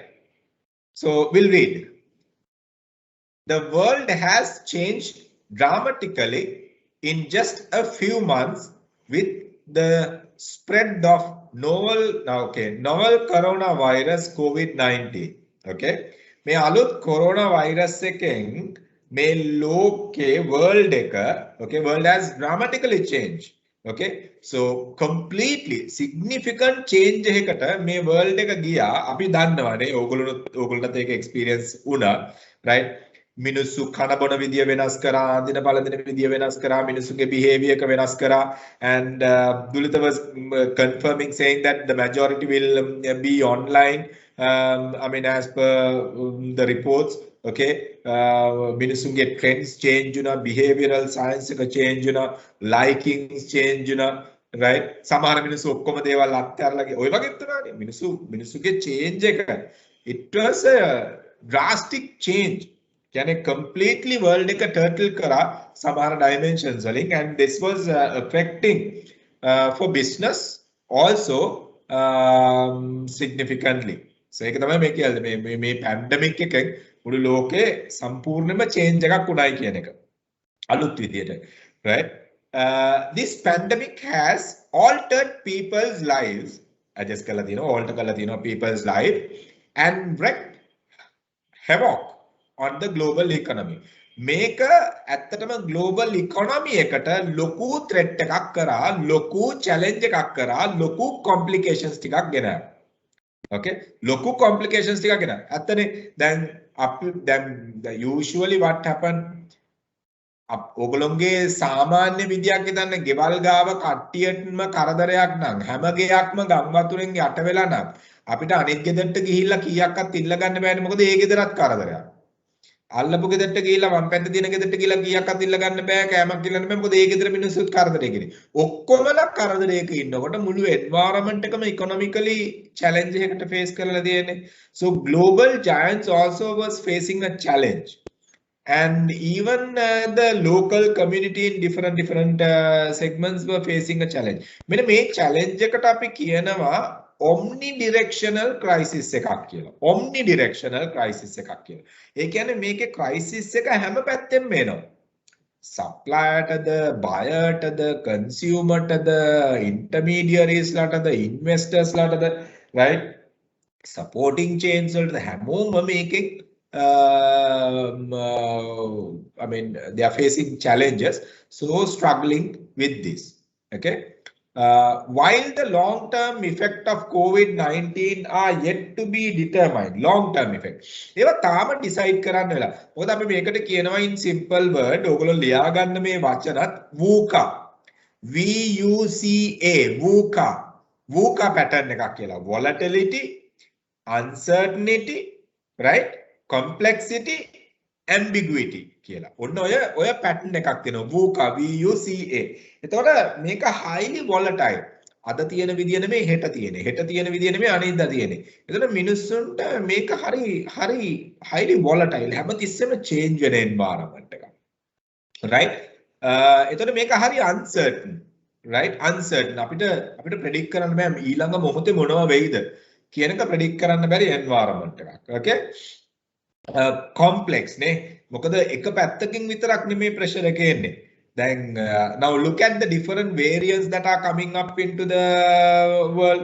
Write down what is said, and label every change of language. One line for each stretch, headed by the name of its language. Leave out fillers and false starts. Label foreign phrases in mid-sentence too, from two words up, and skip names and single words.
English: So we'll read. The world has changed dramatically in just a few months with the spread of novel coronavirus COVID-19.
Sinhala: Okay. මේ අලුත්
English: corona virus
Sinhala: එකෙන් මේ ලෝකේ world එක,
English: okay, world has dramatically changed. Okay, so completely significant change එකකට මේ world එක ගියා.
Sinhala: අපි දන්නවනේ, ඕගොල්ලොත් ඒක experience වුණා, right? මිනිස්සු කන බොන විදිය වෙනස් කරා, අඳින පළඳින විදිය වෙනස් කරා, මිනිස්සුගේ behavior එක වෙනස් කරා,
English: and Dulitha was confirming, saying that the majority will be online. I mean, as per the reports, okay, මිනිස්සුගේ trends change වෙනවා, behavioral science එක change වෙනවා, likings change වෙනවා, right?
Sinhala: සමහර මිනිස්සු ඔක්කොම දේවල් අත්හැරලා ඔය වගේ තමයි මිනිස්සුගේ change එක.
English: It was a drastic change. Can completely world එක turtle
Sinhala: කරා සමහර
English: dimensions වලින්, and this was affecting for business also significantly.
Sinhala: So ඒක තමයි මේ කියන්නේ මේ pandemic එකෙන් මුළු ලෝකේ සම්පූර්ණයෙන්ම change එකක් උනායි කියන එක අලුත් විදියට,
English: right? This pandemic has altered people's lives. adjust
Sinhala: කරලා තියෙනවා,
English: alter
Sinhala: කරලා තියෙනවා
English: people's life, and wreaked havoc on the global economy.
Sinhala: මේක ඇත්තටම
English: global economy
Sinhala: එකට ලොකු threat එකක් කරා, ලොකු challenge එකක් කරා, ලොකු complications ටිකක් ගෙනා. Okay, ලොකු complications ටිකක් ගෙනා. ඇත්තනේ දැන්
English: usually what happen,
Sinhala: ඔගොල්ලෝගේ සාමාන්‍ය විදියක් හිතන්න, ගෙවල් ගාව කට්ටියටම කරදරයක් නම්, හැම ගෙයක්ම ගම් වතුරෙන් යට වෙලා නම් අපිට අනිත් ගෙදරට ගිහිල්ලා කීයක්වත් ඉල්ල ගන්න බෑනේ, මොකද ඒ ගෙදරත් කරදරයක්. අල්ලපු ගෙදරට ගිහිල්ලා වම් පැත්ත තියෙන ගෙදරට ගිහිල්ලා කීයක්වත් ඉල්ල ගන්න බෑ, කෑමක් ඉල්ලන්න බෑ, මොකද ඒ ගෙදර මිනිස්සුත් කරදරේ කෙනේ. ඔක්කොමලා කරදරයක ඉන්නකොට මුළු
English: environment එකම
Sinhala: economically challenge එකකට face කරලා තියෙන්නේ.
English: So global giants also was facing a challenge. And even the local community in different segments were facing a challenge.
Sinhala: මෙන්න මේ challenge එකට අපි කියනවා
English: omnidirectional crisis
Sinhala: එකක් කියලා.
English: omnidirectional crisis
Sinhala: එකක් කියලා. ඒ කියන්නේ මේකේ crisis එක හැම පැත්තෙම එනවා. supplierටද, buyerටද, consumerටද, intermediaries ලටද,
English: investors ලටද, right? supporting chains
Sinhala: වලට හැමෝම මේකෙන්
English: I mean, they are facing challenges, so struggling with this. Okay, while the long-term effect of COVID-19 are yet to be determined, long-term effect,
Sinhala: ඒවා තාම decide කරන්න වෙලා. මොකද අපි මේකට කියනවා
English: in simple word,
Sinhala: ඔයගොල්ලෝ ලියා ගන්න මේ වචනත් VUCA, VUCA, VUCA, VUCA pattern එකක් කියලා.
English: Volatility, uncertainty, right? Complexity, ambiguity කියලා.
Sinhala: ඔන්න ඔය pattern එකක් තියෙනවා. VUCA, VUCA. එතකොට මේක
English: highly volatile.
Sinhala: අද තියෙන විදිය නෙමෙයි හෙට තියෙන්නේ. හෙට තියෙන විදිය නෙමෙයි අනිද්දා තියෙන්නේ. එතකොට මිනිස්සුන්ට මේක හරි
English: highly volatile.
Sinhala: හැමතිස්සෙම change වෙන environment එකක්. Right? එතකොට මේක හරි uncertain. Right? Uncertain. අපිට predict කරන්න බෑ ඊළඟ මොහොතේ මොනවා වෙයිද කියන එක predict කරන්න බැරි environment එකක්. Okay? Complex නේ, මොකද එක පැත්තකින් විතරක් නෙමේ pressure එක එන්නේ.
English: Then now look at the different variants that are coming up into the world.